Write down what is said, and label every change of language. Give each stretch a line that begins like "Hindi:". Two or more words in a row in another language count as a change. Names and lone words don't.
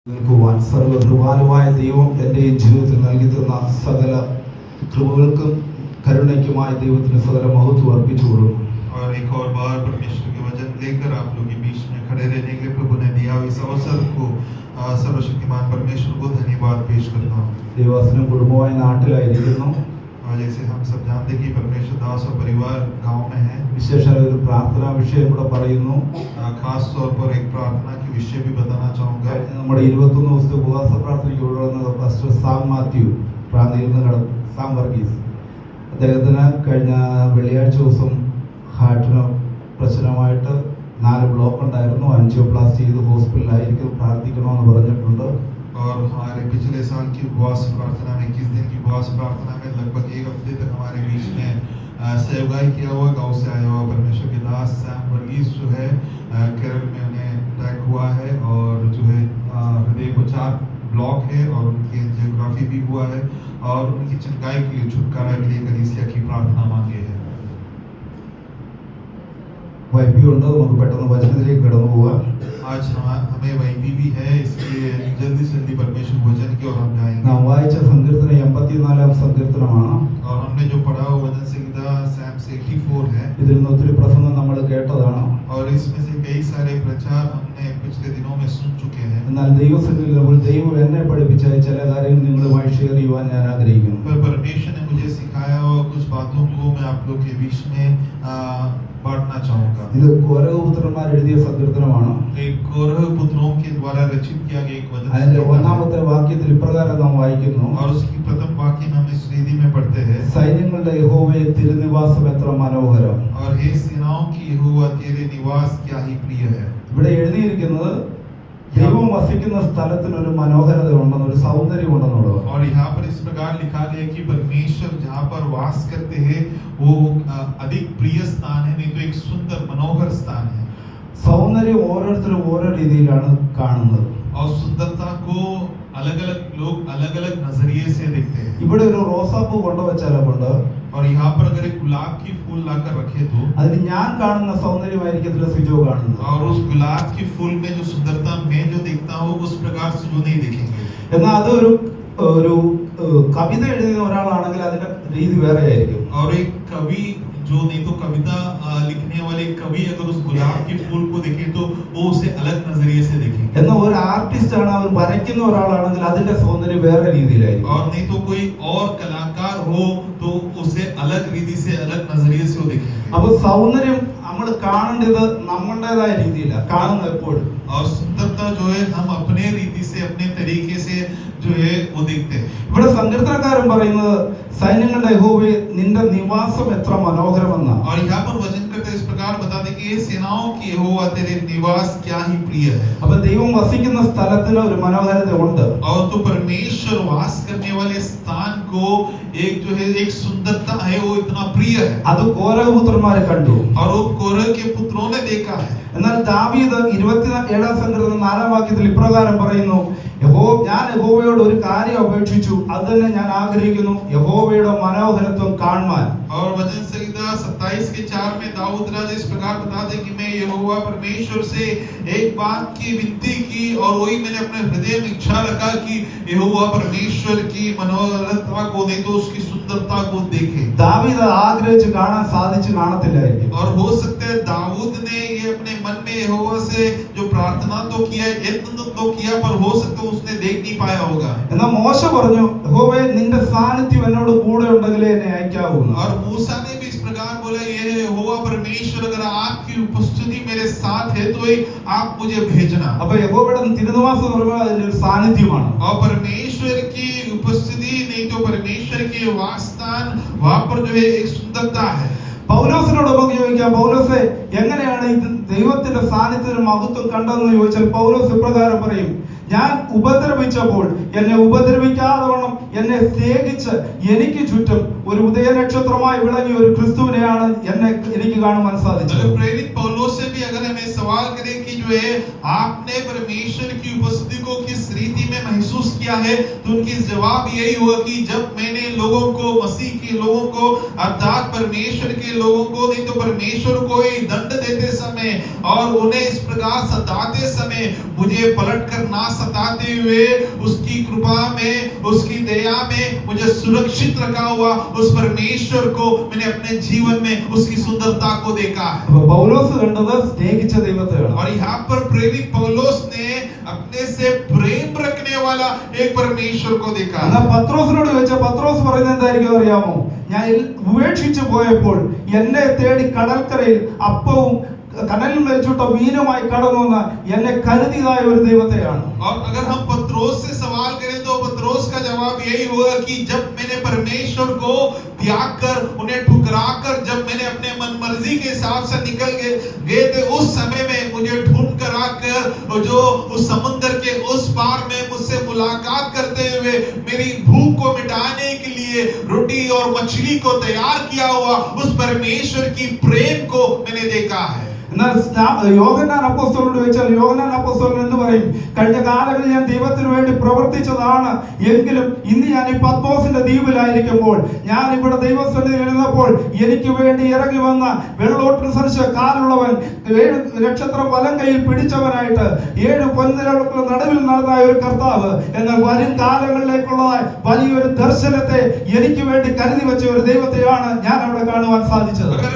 Malayalam: നിൽക്കുവാൻ സർവ്വകൃപാലുവായ ദൈവം എൻ്റെ ജീവിതത്തിൽ നൽകി തന്ന സകല കൃപകൾക്കും കരുണയ്ക്കുമായി ദൈവത്തിന് സകല മഹത്വം അർപ്പിച്ചു കൊടുക്കുന്നു.
Hindi: और एक और बार परमेश्वर के वचन लेकर आप लोग के बीच में खड़े रहने के लिए प्रभु ने दिया इस अवसर को सर्वशक्तिमान परमेश्वर को धन्यवाद पेश करता हूँ.
Malayalam: ദേവാസനം കുടുംബമായി നാട്ടിലായിരിക്കുന്നു.
Hindi: जैसे हम सब जानते कि परमेश्वर दास और परिवार गांव में है.
Malayalam: വിശേഷ ഒരു പ്രാർത്ഥനാ വിഷയം കൂടെ പറയുന്നു.
Hindi: खास तौर पर एक प्रार्थना के विषय भी बताना चाहूँगा.
Malayalam: നമ്മുടെ 21 ദിവസത്തെ ഉപവാസ പ്രാർത്ഥനയ്ക്ക് ഉള്ള പാസ്റ്റർ സാം മാത്യു പ്രാന്തയിൽ നിന്ന് സാം വർഗീസ് അദ്ദേഹത്തിന് കഴിഞ്ഞ വെള്ളിയാഴ്ച ദിവസം ഹാർട്ടിന് പ്രശ്നമായിട്ട് 4 ബ്ലോക്ക് ഉണ്ടായിരുന്നു. ആൻജിയോപ്ലാസ്റ്റി ചെയ്ത് ഹോസ്പിറ്റലായിരിക്കും, പ്രാർത്ഥിക്കണമെന്ന് പറഞ്ഞിട്ടുണ്ട്.
Hindi: और हमारे पिछले साल की उपवास प्रार्थना में 21 दिन की उपवास प्रार्थना में लगभग 1 हफ्ते तक हमारे बीच में सेवकाई किया हुआ गांव से आया हुआ परमेश्वर के दास सैम वर्गीस जो है केरल में उन्हें अटैक हुआ है और जो है हृदय को 4 ब्लॉक है और उनकी एंजियोग्राफी भी हुआ है और उनकी चंगाई के लिए, छुटकारा के लिए कलीसिया की प्रार्थना मांगे है.
Malayalam: വൈബി ഉണ്ട്, നമുക്ക് പെട്ടെന്ന് വചനത്തിലേക്ക് കടന്നു പോവാം.
Hindi: आज हमें वैबी भी है, इसलिए जल्दी से जल्दी परमेश्वर वचन की ओर हम जाएंगे.
Malayalam: നാം വായിച്ച സങ്കീർത്തനം 84-ാം സങ്കീർത്തനമാണ്.
Hindi: और हमने जो पढ़ा वो वचन संहिता सैम से 84 है.
Malayalam: ഇതിൽ നിന്ന് ഒത്തിരി പ്രസംഗം നമ്മൾ കേട്ടതാണ്.
Hindi: और इसमें से कई सारे प्रचार हमने पिछले दिनों में सुन चुके हैं.
Malayalam: എന്നാൽ ദൈവസന്നിധിയിൽ ദൈവം എന്നെ പഠിപ്പിച്ച ചില കാര്യങ്ങൾ നിങ്ങളുമായി ഷെയർ ചെയ്യുവാൻ ഞാൻ ആഗ്രഹിക്കുന്നു.
Hindi: पर परमेश्वर ने मुझे सिखाया और कुछ बातों को मैं आप लोग के बीच में बांटना चाहूंगा.
Malayalam: ഇത് കോരഹപുത്രന്മാർ എഴുതിയ സങ്കീർത്തനമാണ്.
Hindi: एक कोरह पुत्रों के द्वारा रचित किया गया एक वचन.
Malayalam: അതിന്റെ ഒന്നാമത്തെ വാക്യത്തിൽ ഇപ്രകാരം നാം വായിക്കുന്നു.
Hindi: और उसकी प्रथम वाक्य में हम इस रीति में पढ़ते हैं.
Malayalam: സൈന്യങ്ങളുടെ യഹോവയെ തിരുനിവാസം എത്ര മനോഹരം.
Hindi: और हे सेनाओं की यहोवा तेरे निवास क्या ही प्रिय है.
Malayalam: ഇവിടെ എഴുതിയിരിക്കുന്നത് ദൈവം വസിക്കുന്ന സ്ഥലത്തിന് ഒരു മനോഹരത ഉണ്ടെന്ന്, ഒരു സൗന്ദര്യം ഉണ്ടെന്നുള്ളത്.
Hindi: और यहाँ पर इस प्रकार लिखा गया कि परमेश्वर जहाँ पर वास करते हैं वो अधिक प्रिय स्थान है, नहीं तो एक सुंदर मनोहर स्थान है.
Malayalam: സൗന്ദര്യം ഓരോരുത്തരും ഓരോ രീതിയിലാണ് കാണുന്നത്.
Hindi: और सुंदरता को अलग-अलग लोग अलग-अलग नजरिए से देखते हैं.
Malayalam: ഇവിടെ ഒരു റോസാപ്പൂ കൊണ്ടുവച്ചാലുണ്ട്.
Hindi: और यहाँ पर अगर एक गुलाब की फूल लाकर रखे तो
Malayalam: അതിന് ഞാൻ കാണുന്ന സൗന്ദര്യമായിരിക്കത്തില്ല സിജോ കാണുന്നത്.
Hindi: और उस गुलाब की फूल में जो सुंदरता मैं जो देखता हूँ उस प्रकार से जो नहीं देखेंगे.
Malayalam: എന്നാൽ അതൊരു ഒരു കവിത എഴുതുന്ന ഒരാളാണെങ്കിൽ അതിന്റെ രീതി വേറെ ആയിരിക്കും.
Hindi: और एक कवि जो नहीं तो कविता लिखने वाले कवि अगर उस गुलाब के फूल को देखे तो वो उसे अलग नजरिए से देखेंगे.
Malayalam: എന്നാൽ ഒരു ആർട്ടിസ്റ്റ് ആണ്, അവർ വരയ്ക്കുന്ന ഒരാളാണെങ്കിൽ അതിന്റെ സൗന്ദര്യം വേറെ രീതിയിലായിരിക്കും.
Hindi: और नहीं तो कोई और कलाकार हो तो उसे अलग रीति से अलग नजरिए से वो देखेंगे.
Malayalam: അപ്പൊ സൗന്ദര്യം നമ്മൾ കാണേണ്ടത് നമ്മുടേതായ രീതിയിലാണ് കാണുന്നത് എപ്പോഴും.
Hindi: और सुंदरता जो है हम अपने रीति से अपने तरीके से जो है वो देखते हैं.
Malayalam: ഇവിടെ സങ്കീർത്തനക്കാരൻ പറയുന്നത് സൈന്യങ്ങളുടെ യഹോവേ നിന്റെ നിവാസം എത്ര മനോഹരമെന്നാണ്.
Hindi: और यहाँ पर वचन करते इस प्रकार बताते कि ये सेनाओं की यहोवा तेरे निवास क्या ही प्रिय है.
Malayalam: അപ്പൊ ദൈവം വസിക്കുന്ന സ്ഥലത്തിന് ഒരു മനോഹരത ഉണ്ട്.
Hindi: और तो परमेश्वर वास करने वाले स्थान को एक जो है एक सुंदरता है, वो इतना प्रिय है.
Malayalam: അത് കോരഹപുത്രന്മാരെ കണ്ടു.
Hindi: और वो कोरह के पुत्रों ने देखा है.
Malayalam: എന്നാൽ ദാവീദ് 27-ാം സങ്കീർത്തനം 4-ാം വാക്യത്തിൽ ഇപ്രകാരം പറയുന്നു, ഞാൻ യഹോവയോട് ഒരു കാര്യം അപേക്ഷിച്ചു, അത് തന്നെ ഞാൻ ആഗ്രഹിക്കുന്നു, യഹോവയുടെ മനോഹരത്വം കാണുവാൻ.
Hindi: और वचन संहिता 27 के 4 में दाऊद राजा इस प्रकार बताते कि मैं यहोवा परमेश्वर से एक बात की विनती की और वही मैंने अपने हृदय में इच्छा रखा कि यहोवा परमेश्वर की मनोहरता को नहीं तो उसकी सुंदरता को देखे.
Malayalam: ദാവീദ് ആഗ്രഹിച്ച് കാണാൻ സാധിച്ചു കാണത്തില്ലായിരിക്കും.
Hindi: और हो सकता है दाऊद ने ये अपने मन में यहोवा से जो प्रार्थना तो किया, यत्न तो किया, पर हो सकता है उसने देख नहीं पाया होगा.
Malayalam: എന്നാൽ മോശ പറഞ്ഞു, യഹോവേ നിന്റെ സാന്നിധ്യം എന്നോട് കൂടെ ഉണ്ടെങ്കിലേ എന്നെ അയക്കാവൂ.
Hindi: और मूसा ने भी इस प्रकार बोला, ये यहोवा परमेश्वर अगर आपकी उपस्थिति मेरे साथ है तो आप मुझे भेजना.
Malayalam: അപ്പൊ യഹോവയുടെ തിരുനിവാസം എന്ന് പറയുമ്പോൾ അതിന്റെ ഒരു സാന്നിധ്യമാണ്.
Hindi: और परमेश्वर की उपस्थिति नहीं तो परमेश्वर के वासस्थान वहां पर जो है एक सुंदरता है.
Malayalam: പൗലോസിനോട് നമുക്ക് ചോദിക്കാം, പൗലോസെ എങ്ങനെയാണ് ഇത് ദൈവത്തിന്റെ സാന്നിധ്യത്തിന് മഹത്വം കണ്ടതെന്ന് ചോദിച്ചാൽ പൗലോസ് ഇപ്രകാരം പറയും, ഞാൻ ഉപദ്രവിച്ചപ്പോൾ എന്നെ ഉപദ്രവിക്കാതെ വണ്ണം എന്നെ സ്നേഹിച്ച് എനിക്ക് ചുറ്റും ഒരു ഉദയനക്ഷത്രമായി വിളങ്ങിയ ഒരു ക്രിസ്തുവിനെയാണ് എനിക്ക് കാണുവാൻ സാധിച്ചത്.
Hindi: प्रेरित पौलुस से भी अगर हमें सवाल करें कि जो है आपने परमेश्वर की उपस्थिति को किस रीति में महसूस किया है, तो उनकी जवाब यही हुआ कि जब मैंने लोगों को, मसीह के लोगों को अर्थात परमेश्वर के लोगों को नहीं तो परमेश्वर को ही दंड देते समय और उन्हें इस प्रकार सताते समय मुझे पलटकर ना सताते हुए उसकी कृपा में, उसकी दया में मुझे सुरक्षित रखा हुआ उस परमेश्वर को मैंने अपने जीवन में उसकी सुंदरता को देखा है।
Malayalam: അപ്പൊ പൗലോസ് കണ്ടത് സ്നേഹിച്ച ദൈവത്തെയാണ്.
Hindi: और यहाँ पर प्रेरित पौलुस ने अपने से प्रेम रखने वाला एक परमेश्वर को देखा है।
Malayalam: എന്നാൽ പത്രോസിനോട് ചോദിച്ചാൽ പത്രോസ് പറയുന്നത് എന്തായിരിക്കും അറിയാമോ? ഞാൻ ഉപേക്ഷിച്ചു പോയപ്പോൾ എന്നെ തേടി കടൽക്കരയിൽ അപ്പവും കടലിൽ മരിച്ചുട്ട മീനുമായി കടന്നു വന്ന എന്നെ കരുതിയതായ ഒരു ദൈവത്തെയാണ്.
Hindi: और अगर हम पत्रोस से सवाल करें तो पत्रोस का जवाब यही होगा कि जब मैंने परमेश्वर को त्याग कर, उन्हें ठुकरा कर, जब मैंने अपने मन मर्जी के हिसाब से निकल गए थे, उस समय में मुझे ढूंढ कर आकर जो उस समुद्र के उस पार में मुझसे मुलाकात करते हुए मेरी भूख को मिटाने के लिए रोटी और मछली को तैयार किया हुआ उस परमेश्वर की प्रेम को मैंने देखा है।
Malayalam: എന്നാൽ യോഹന്നാൻ അപ്പോസ്തലനോട് ചോദിച്ചാൽ യോഹന്നാൻ അപ്പോസ്തലൻ എന്ന് പറയും, കഴിഞ്ഞ കാലങ്ങളിൽ ഞാൻ ദൈവത്തിന് വേണ്ടി പ്രവർത്തിച്ചതാണ്, എങ്കിലും ഇന്ന് ഞാൻ ഈ പത്മോസിന്റെ ദ്വീപിലായിരിക്കുമ്പോൾ ഞാൻ ഇവിടെ ദൈവസന്നിധിയിൽ ഇരുന്നപ്പോൾ എനിക്ക് വേണ്ടി ഇറങ്ങി വന്ന വെള്ളോട്ടിന് സരിച്ച കാലുള്ളവൻ 7 നക്ഷത്രം വലം കയ്യിൽ പിടിച്ചവനായിട്ട് 7 പൊൻനിരകൾക്ക് നടുവിൽ നടന്ന ഒരു കർത്താവ്, എന്നാൽ വരും കാലങ്ങളിലേക്കുള്ളതായ വലിയൊരു ദർശനത്തെ എനിക്ക് വേണ്ടി കരുതി വെച്ച ഒരു ദൈവത്തെയാണ് ഞാൻ അവിടെ കാണുവാൻ സാധിച്ചത്.